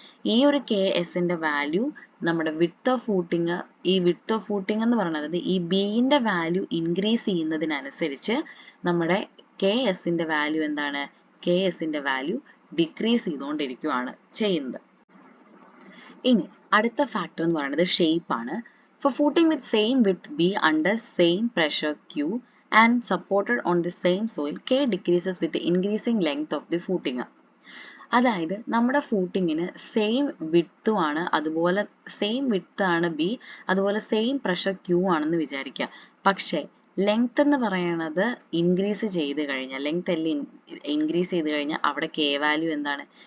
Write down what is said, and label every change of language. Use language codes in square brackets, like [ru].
[ml] ഈ ഒരു കെ എസിന്റെ വാല്യൂ നമ്മുടെ വിത്ത് ഓഫ് ഫൂട്ടിങ്, ഈ വിത്ത് ഓഫ് ഫൂട്ടിങ് എന്ന് പറയുന്നത് ഈ ബിന്റെ വാല്യൂ ഇൻക്രീസ് ചെയ്യുന്നതിനനുസരിച്ച് നമ്മുടെ കെ എസിന്റെ വാല്യൂ എന്താണ്? കെ എസിന്റെ വാല്യൂ ഡിക്രീസ് ചെയ്തുകൊണ്ടിരിക്കുകയാണ് ചെയ്യുന്നത്. ഇനി അടുത്ത ഫാക്ടർ എന്ന് പറയുന്നത് ഷേപ്പ് ആണ്. [en] For footing with same width B under same pressure Q and supported on the same soil, K decreases with the increasing length of the footing. [ml] അതായത് നമ്മുടെ ഫൂട്ടിങ്ങിന് സെയിം വിഡ്ത്തും ആണ്, അതുപോലെ സെയിം വിഡ്ത്ത് ആണ് ബി, അതുപോലെ same pressure Q ആണെന്ന് വിചാരിക്കുക. പക്ഷേ length എന്ന് പറയുന്നത് ഇൻക്രീസ് ചെയ്ത് കഴിഞ്ഞാൽ, ലെങ്ത് എല്ലാം ഇൻക്രീസ് ചെയ്ത് കഴിഞ്ഞാൽ അവിടെ കെ വാല്യൂ എന്താണ്?